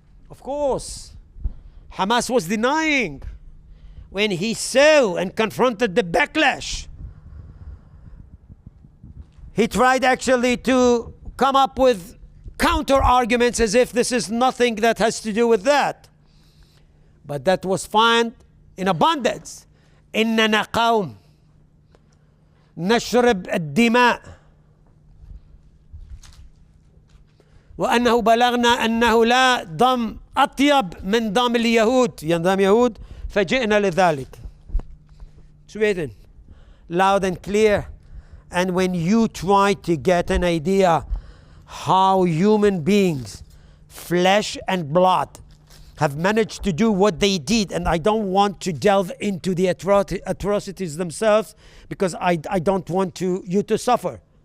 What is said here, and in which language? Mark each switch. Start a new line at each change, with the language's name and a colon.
English: Of course, Hamas was denying when he saw and confronted the backlash. He tried actually to come up with counter arguments as if this is nothing that has to do with that. But that was found in abundance.
Arabic: إننا قوم نشرب الدماء وأنه بلغنا أنه لا دم أطيب من دم اليهود دم يهود فجئنا لذلك.
English: It's written loud and clear. And when you try to get an idea how human beings, flesh and blood, have managed to do what they did, and I don't want to delve into the atrocities themselves because I don't want you to suffer.